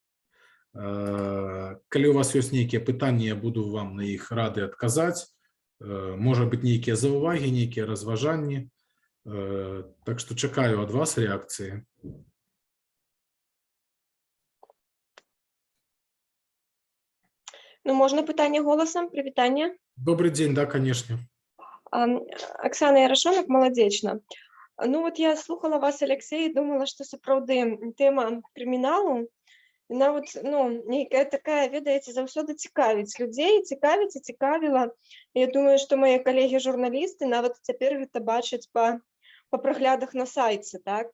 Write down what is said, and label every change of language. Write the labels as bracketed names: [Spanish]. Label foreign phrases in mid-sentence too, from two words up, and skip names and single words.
[Belarusian] Калі у вас ёсць нейкія пытанні, я буду вам на іх рады адказаць. Можа быць, нейкія заўвагі, нейкія разважанні. Так што чакаю ад вас рэакцыі. Ну, можна пытанне голасам? Прывітанне. [Russian] Добрый день, да, конечно. Оксана Ярошонок, Молодечна. [Belarusian] Ну, [Russian] вот я [Belarusian] слухала вас, Алексей, і думала, што сапраўды тэма крыміналу, нават, ну, нейкая такая, ведаеце, заўсёды цікавіць людзей, цікавіць і цікавіла. Я думаю, што мае калегі-журналісты нават цяпер гэта бачаць па праглядах на сайце, так?